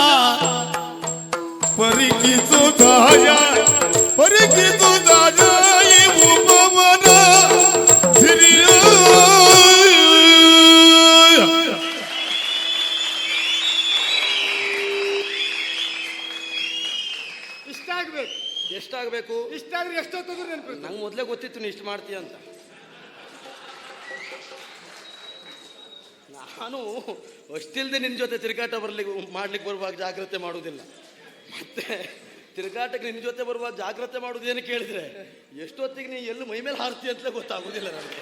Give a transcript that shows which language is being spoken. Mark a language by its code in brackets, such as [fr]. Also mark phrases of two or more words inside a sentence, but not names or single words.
[kn] ಪರಿಗಿಸೋ ದಾಯ ಪರಿಗಿಸೋ ದಾಯ ಈ ಉಪವನ ಸಿರಿಯ ಇಷ್ಟ ಆಗ್ಬೇಕು. ಎಷ್ಟಾಗಬೇಕು? ಇಷ್ಟ ಆದ್ರೆ ಎಷ್ಟೊತ್ತಂದ್ರೆ ನೆನಪಿರ್ತದೆ. ನಂಗೆ ಮೊದಲೇ ಗೊತ್ತಿತ್ತು ನೀ ಇಷ್ಟು ಮಾಡ್ತೀಯ ಅಂತ. ನಾನು ಅಷ್ಟಿಲ್ದೆ ನಿನ್ನ ಜೊತೆ ತಿರುಗಾಟ ಮಾಡ್ಲಿಕ್ಕೆ ಬರುವಾಗ ಜಾಗ್ರತೆ ಮಾಡುವುದಿಲ್ಲ. ಮತ್ತೆ ತಿರುಗಾಟಕ್ಕೆ ನಿನ್ನ ಜೊತೆ ಬರುವಾಗ ಜಾಗ್ರತೆ ಮಾಡುವುದೇನು ಕೇಳಿದ್ರೆ ಎಷ್ಟೊತ್ತಿಗೆ ನೀ ಎಲ್ಲೂ ಮೈ ಮೇಲೆ ಹಾರ್ತಿ ಅಂತಲೇ ಗೊತ್ತಾಗೋದಿಲ್ಲ ನನಗೆ.